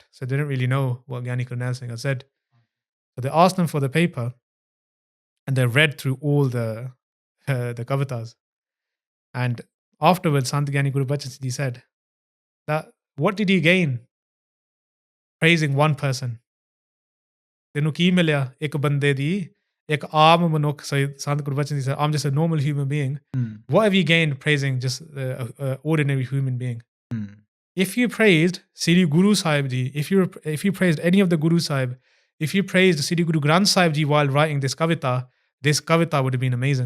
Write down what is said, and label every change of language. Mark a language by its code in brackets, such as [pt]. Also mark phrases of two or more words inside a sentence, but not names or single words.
[en] So they didn't really know what Gyani Karnail Singh had said. So they asked them for the paper and they read through all the Kavitas. And afterwards, Sant Giani Gurbachan Singh Ji said that what did he gain praising one person? [pa] Tenu ki milya ek bande di, ek aam manukh. [en] So Sant Gurbachan Singh Ji said, I'm just a normal human being. What have you gained praising just an ordinary human being? If you praised Sri Guru Sahib Ji, if you praised any of the Guru Sahib, if you praised Sri Guru Granth Sahib Ji while writing this Kavita would have been amazing.